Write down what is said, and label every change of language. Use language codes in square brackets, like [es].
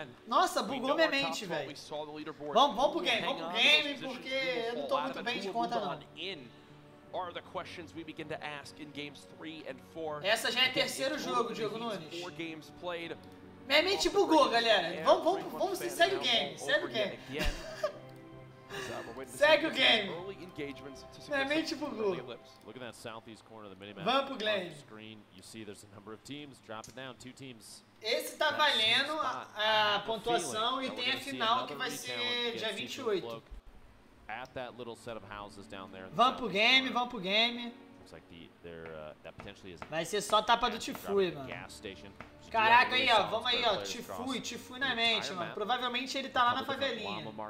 [pt] Nossa, bugou minha mente, velho. Vamos pro game, porque eu não tô muito bem de conta, não. [en] Are the questions we begin to ask in games 3 and 4. [pt] Essa já é terceiro jogo, Diego Nunes. [en] 4 games played. [pt] Minha mente bugou, galera. Vamos segue o game, segue o game. Segue o game. Minha mente bugou. [en] Look at that southeast corner of the minimap. [pt] Vamos pro game. [en] Screen, you see there's a number of teams. Drop it down, 2 teams. [pt] Esse tá valendo a pontuação e tem a final que vai ser dia 28. [en] At that little set of houses down there. [pt] Vamos pro game, vamos pro game. [en] Looks like that potentially is. [pt] Vai ser só tapa do Tfue, mano. Caraca, aí, ó, vamos aí, ó, Tfue na mente, mano. Provavelmente ele tá lá na favelinha.